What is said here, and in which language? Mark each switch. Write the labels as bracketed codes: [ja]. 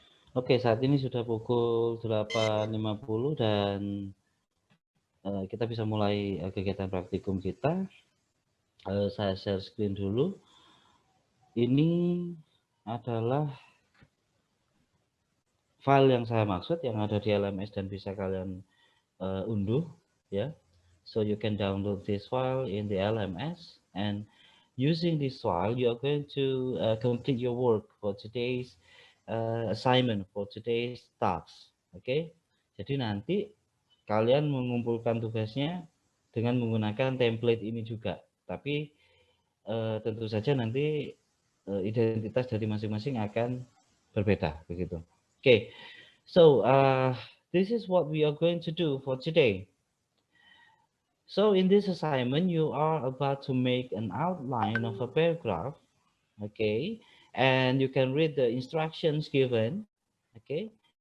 [id] Oke, saat ini sudah pukul 8.50 dan kita bisa mulai kegiatan praktikum kita. Saya share screen dulu. Ini adalah file yang saya maksud yang ada di LMS dan bisa kalian unduh ya. [en] So you can download this file in the LMS and using this file you are going to complete your work for today's assignment, for today's tasks. [id] Oke. Jadi nanti kalian mengumpulkan tugasnya dengan menggunakan template ini juga. Tapi tentu saja nanti identitas dari masing-masing akan berbeda begitu. [en] Okay, so this is what we are going to do for today. So in this assignment, you are about to make an outline of a paragraph, okay, and you can read the instructions given, okay.